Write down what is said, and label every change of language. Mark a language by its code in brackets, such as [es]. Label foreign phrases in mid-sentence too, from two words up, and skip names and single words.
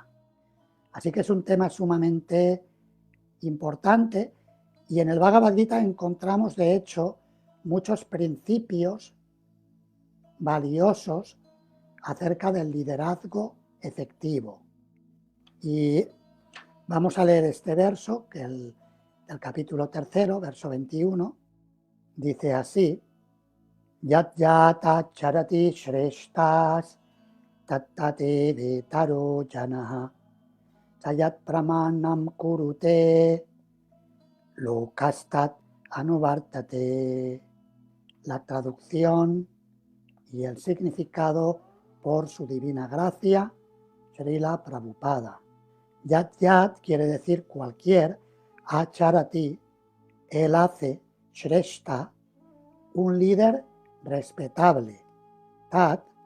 [es] Así que es un tema sumamente importante y en el Bhagavad Gita encontramos de hecho muchos principios valiosos acerca del liderazgo efectivo. Y vamos a leer este verso, que el capítulo 3, verso 21, dice así: [sa] यत् यत चरति श्रेष्ठस् तत्तते वेतरो जनः सयत् प्रमाणम् कुरुते लोकस्तत् अनुवर्तते. [es] La traducción y el significado por su divina gracia, Srila Prabhupada. Yat yat quiere decir cualquier, acharati, él hace, shreshta, un líder respetable, tat,